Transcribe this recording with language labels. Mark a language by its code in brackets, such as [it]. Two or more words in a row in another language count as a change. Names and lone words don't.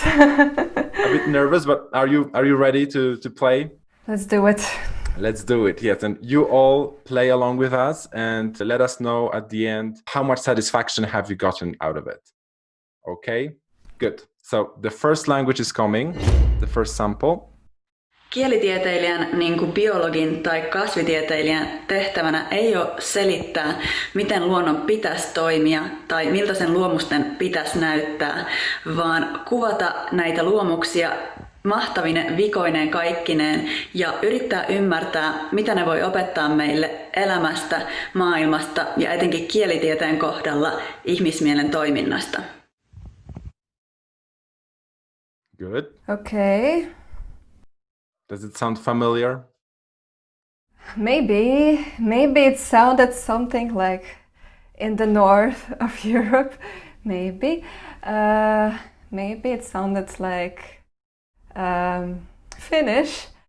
[en] A bit nervous, but are you ready to play? Let's do it. Let's do it, yes. And you all play along with us and let us know at the end how much satisfaction have you gotten out of it. Okay? Good. So the first language is coming, the first sample. [fi] Kielitieteilijän, niin kuin biologin tai kasvitieteilijän, tehtävänä ei ole selittää, miten luonnon pitäisi toimia tai miltä sen luomusten pitäisi näyttää, vaan kuvata näitä luomuksia mahtavine, vikoineen, kaikkineen ja yrittää ymmärtää, mitä ne voi opettaa meille elämästä, maailmasta ja etenkin kielitieteen kohdalla ihmismielen toiminnasta. [en] Good. Okay. Does it sound familiar? Maybe it sounded something like in the north of Europe. Maybe it sounded like Finnish.